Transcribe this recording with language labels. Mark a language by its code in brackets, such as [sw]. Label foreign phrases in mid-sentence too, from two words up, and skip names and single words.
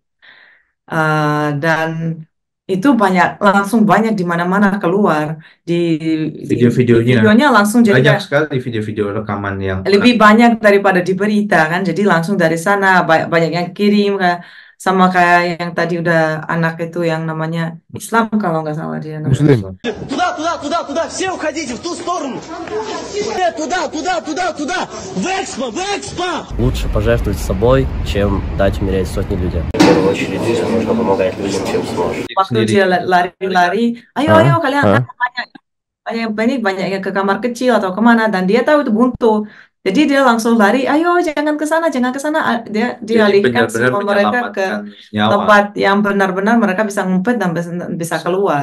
[id] Dan itu banyak langsung banyak di mana-mana keluar di Video-videonya videonya langsung jadi banyak kayak sekali video-video rekaman yang lebih banyak daripada di berita kan jadi langsung dari sana banyak, banyak yang kirim kayak sama kayak yang tadi udah anak itu yang namanya Islam kalau nggak salah dia namanya Muslim. [ru] Туда, туда, туда, туда, все уходите в ту сторону. Туда, туда, туда, туда. В экспо, в экспо. Лучше пожертвовать собой, чем дать умереть сотни людям. В первую очередь здесь нужно помогать людям, чем сможешь. [id] waktu sendiri. dia lari-lari ayo Hah? ayo kalian Hah? banyak banyak yang ke kamar kecil atau kemana dan dia tahu itu buntu jadi dia langsung lari ayo jangan ke sana jangan ke sana dia Jadi dialihkan benar-benar semua mereka ke menyelamatkan nyawa tempat yang benar-benar mereka bisa ngumpet dan bisa keluar